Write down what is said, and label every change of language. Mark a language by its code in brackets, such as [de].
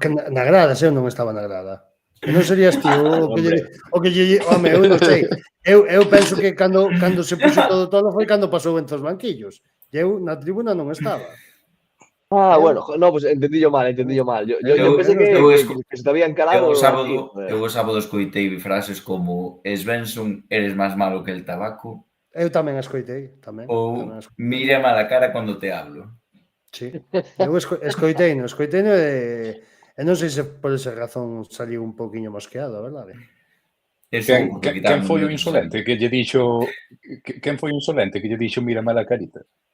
[gl] Na grada, eu non estaba na grada. Non serías ti o que lle... Home, eu non sei. Eu penso que cando se puxo todo foi cando pasou entre os banquillos. E eu na tribuna non estaba. [es] Bueno, no, pues entendí yo mal. Yo pensé que se te había encarado. [gl] Eu o sábado escoitei frases como Svensson, eres máis malo que el tabaco, Eu tamén a escoitei, tamén. Ou mira mala cara cando te hablo. Sí. Eu escoiteino e non sei se por esa razón saliu un pouquiño mosqueado, a verdade. Eso porque Quen foi o quitamos insolente que lle dixo quen foi o insolente que lle dixo mira mala carita?